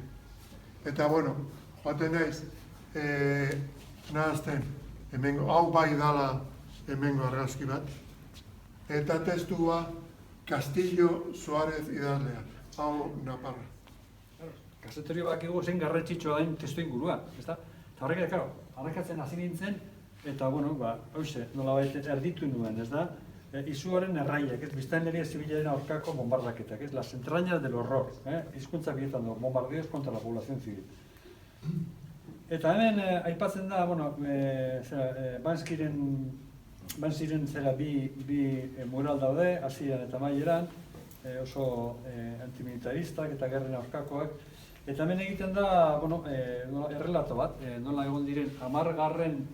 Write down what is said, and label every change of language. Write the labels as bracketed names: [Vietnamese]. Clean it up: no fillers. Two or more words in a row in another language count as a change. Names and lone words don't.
[Basque] Eta, bueno, joaten naiz, nahazten, hau bai dala hemengo argazki bat, eta testua Castillo Suárez idazlea, hau Naparra. Kazetari bakigu zein garrantzitsua den testu ingurua, ezta? Eta horrek, harrakatzen hasi nintzen, eta, bueno, hauxe, nolabait erditu nuen, ez da? Izuaren erraiak, biztanleria zibilaren aurkako bombardaketak, [Spanish] las entrañas del horror, [Basque] hizkuntza bietan du, [Spanish] bombardeos contra la población civil. [Basque] Eta hemen aipatzen da, bueno, Banziren zera bi mural daude, hasieran eta amaieran, oso antimilitaristak eta gerren aurkakoak. Eta hemen egiten da, bueno, errelato bat, nola egon diren 10.